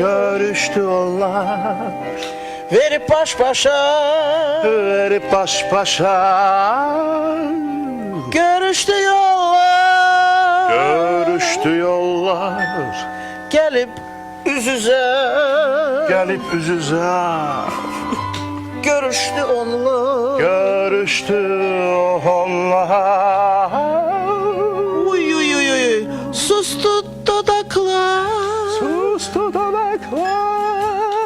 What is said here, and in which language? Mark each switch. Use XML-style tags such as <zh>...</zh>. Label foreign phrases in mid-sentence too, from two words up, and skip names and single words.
<tr>görüştü onlar,</tr> <az>verib baş-başa.</az> <tr>verip baş başa</tr> <az>Görüşdü yollar,</az> <tr>görüştü yollar,</tr> <az>gəlib üz-üzə.</az> <tr>gelip yüz yüze</tr> <az>Görüşdü onlar.</az> <tr>görüştü onlar. Uy uy uy uy. Sustu dodaklar. Sustu dudaklar,</tr>